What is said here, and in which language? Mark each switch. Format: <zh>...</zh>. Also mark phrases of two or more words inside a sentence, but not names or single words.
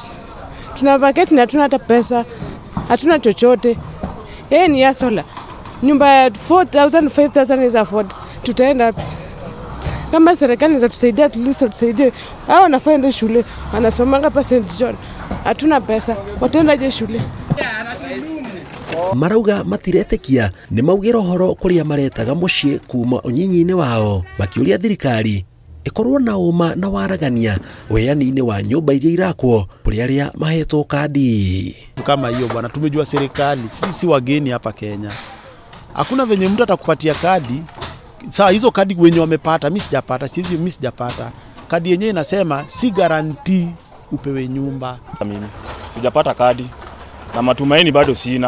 <sw>Tuna vacate na hatuna hata pesa, hatuna chochote. Ni ya sola. Nyumba ya 4,000, 5,000</sw> <en>is afford.</en> <sw>Tutaenda kama serikali inaweza tusaidia, tusaidie. Hao wanaenda shule, wanasomanga pa St. John. Hatuna pesa, wataendaje shule?</sw> <ki>Marauga matiretekia nĩ maugĩra ũhoro kũrĩa maretaga mũciĩ kuma ũnyinyi-inĩ wao, makĩũria thirikari ĩkorwo na ũma na waragania ũheani-inĩ wa nyũmba iria irakwo kũrĩ arĩa mahetwo kadi.</ki> <sw>Kama hiyo bwana, tumejua serikali, sisi wageni hapa Kenya. Hakuna venye mtu atakupatia kadi. Sawa, hizo kadi wenye wamepata, mimi sijapata. Kadi yenyewe inasema si guarantee upewe nyumba. Mimi sijapata kadi na matumaini bado sina.</sw>